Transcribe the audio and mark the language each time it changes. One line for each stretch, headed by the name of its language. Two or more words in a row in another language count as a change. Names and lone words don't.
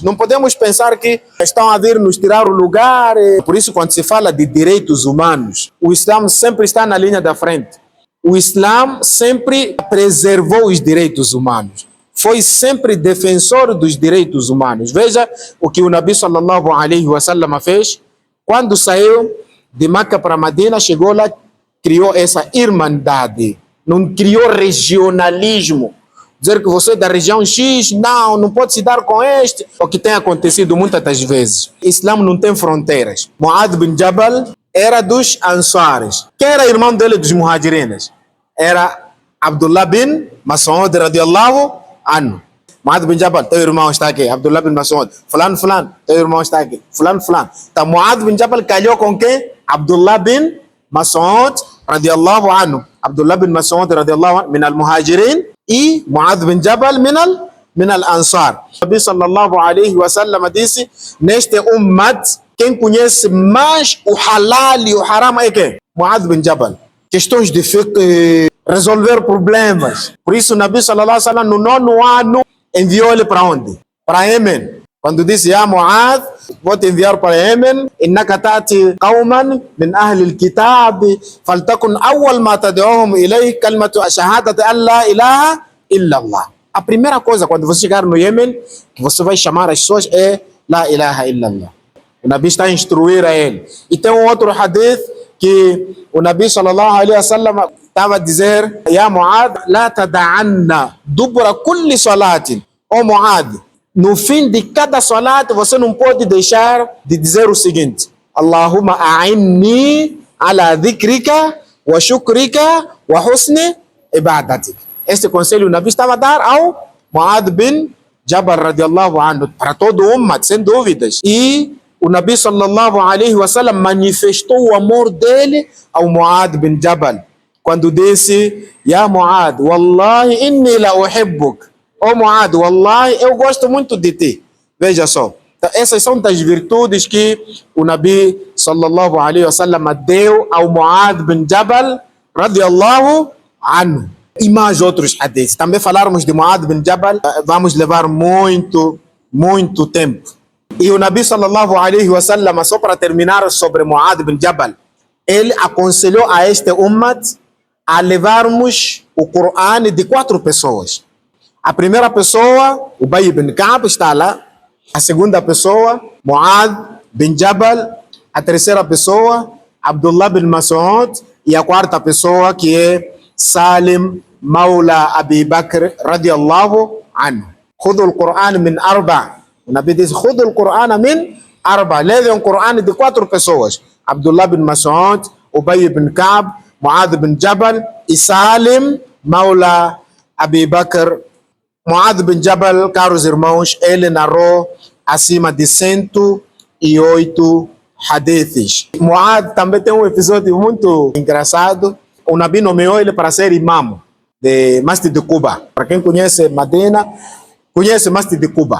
Portuguese: Não podemos pensar que estão a vir nos tirar o lugar. Por isso, quando se fala de direitos humanos, o Islã sempre está na linha da frente. O Islã sempre preservou os direitos humanos. Foi sempre defensor dos direitos humanos. Veja o que o Nabi
Arabic: صلى الله عليه وسلم
Portuguese: fez. Quando saiu de Meca para Medina, chegou lá, criou essa irmandade. Não criou regionalismo. Dizer que você é da região X, não pode se dar com este. O que tem acontecido muitas das vezes. O Islã não tem fronteiras. Mu'adh bin Jabal era dos Ansares. Quem era irmão dele dos Muhajirinas? Era Abdullah bin Mas'ud
Arabic: رضي الله عنه.
Portuguese: Mu'adh bin Jabal, teu irmão está aqui. Abdullah bin Mas'ud. Fulano, teu irmão está aqui. Fulano. Então Mu'adh bin Jabal calhou com quem? Abdullah bin Mas'ud
Arabic: رضي الله عنه.
Portuguese: Abdullah bin Mas'ud
Arabic: رضي الله عنه من المهاجرين
Portuguese: e Mu'adh bin Jabal
Arabic: من الأنصار.
Portuguese: O Nabi
Arabic: صلى الله عليه وسلم
Portuguese: disse, neste ummat, quem conhece mais o halal e o haram é quem? Mu'adh bin Jabal. Questões de fiqh, resolver problemas. Por isso o Nabi
Arabic: صلى الله عليه وسلم
Portuguese: no 9º ano enviou ele para onde? Para Yemen. Quando disse, ya Mu'adh, vou te enviar para Yemen,
Arabic: إنك تأتي قوما من أهل الكتاب فلتكن أول ما تدعوهم إليه كلمة شهادة أن لا إله إلا الله.
Portuguese: A primeira coisa quando você chegar no Yemen, que você vai chamar as pessoas é
Arabic: لا إله إلا الله.
Portuguese: O Nabi está a instruir a ele. E tem um outro hadith que o Nabi
Arabic: صلى الله عليه وسلم
Portuguese: estava a dizer,
Arabic: يا معاذ لا تدعن دبر كل صلاة.
Portuguese: Ó Mu'adh, no fim de cada salat, você não pode deixar de dizer o seguinte,
Arabic: اللهم أعني على ذكرك وشكرك وحسن عبادتك.
Portuguese: Este conselho o Nabi estava a dar ao Mu'adh bin Jabal
Arabic: رضي الله عنه,
Portuguese: para todo o ummah, sem dúvidas. E o Nabi
Arabic: صلى الله عليه وسلم
Portuguese: manifestou o amor dele ao Mu'adh bin Jabal, quando disse,
Arabic: يا معاذ والله إني لأحبك.
Portuguese: Ó Mu'adh, wallahi, eu gosto muito de ti. Veja só. Então, essas são das virtudes que o Nabi
Arabic: صلى الله عليه وسلم
Portuguese: deu ao Mu'adh bin Jabal
Arabic: رضي الله عنه.
Portuguese: E mais outros hadiths. Também falarmos de Mu'adh bin Jabal, vamos levar muito tempo. E o Nabi
Arabic: صلى الله عليه وسلم,
Portuguese: só para terminar sobre Mu'adh bin Jabal, ele aconselhou a este ummat a levarmos o Coran de 4 pessoas. A primeira pessoa, Ubay ibn Ka'b, está lá. A segunda pessoa, Mu'adh bin Jabal. A terceira pessoa, Abdullah bin Mas'ud. E a quarta pessoa, que é Salim Maula Abi Bakr
Arabic: رضي الله عنه. خذوا القرآن من أربع.
Portuguese: O Nabi diz,
Arabic: خذوا القرآن من أربع.
Portuguese: Levem o Quran de 4 pessoas. Abdullah bin Mas'ud, Ubay bin Ka'b, Mu'adh bin Jabal e Salim Maula Abi Bakr. Mu'adh bin Jabal, caros irmãos, ele narrou acima de 108 hadiths. Mu'adh também tem um episódio muito engraçado. O Nabi nomeou ele para ser imam de Masjid de Quba. Para quem conhece Medina, conhece Masjid de Quba.